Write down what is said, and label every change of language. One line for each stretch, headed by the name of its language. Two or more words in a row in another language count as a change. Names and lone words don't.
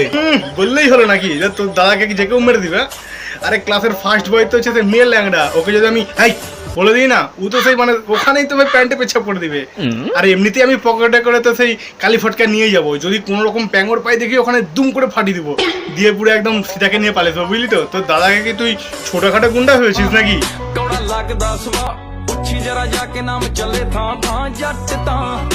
Bangla: বললেই হলো নাকি যে তোর দাদাকে কি যে কেউ মেরে দিবে? আরে ক্লাসের ফার্স্ট বয় তো হচ্ছে মেয়ে ল্যাংড়া, ওকে যদি আমি বলে দিই না, ও তো সেই মানে ওখানেই তো ভাই প্যান্টে পেছাপ করে দিবে। আর এমনিতেই আমি পকেটে করে তো সেই কালী ফটকা নিয়ে যাবো, যদি কোনো রকম প্যাঙর পাই দেখি ওখানে দুম করে ফাটিয়ে দিব, দিয়ে পুরো একদম সীতাকে নিয়ে পালিয়ে যাবো, বুঝলি তো? তোর দাদাকে কি তুই ছোটখাটো গুন্ডা হয়েছিস নাকি?
Punjabi: ਕੌੜਾ ਲੱਗਦਾ ਸਵਾ ਉੱਚੀ ਜਰਾ ਜਾ ਕੇ ਨਾਮ ਚੱਲੇ ਥਾਂ ਥਾਂ ਜੱਟ ਤਾਂ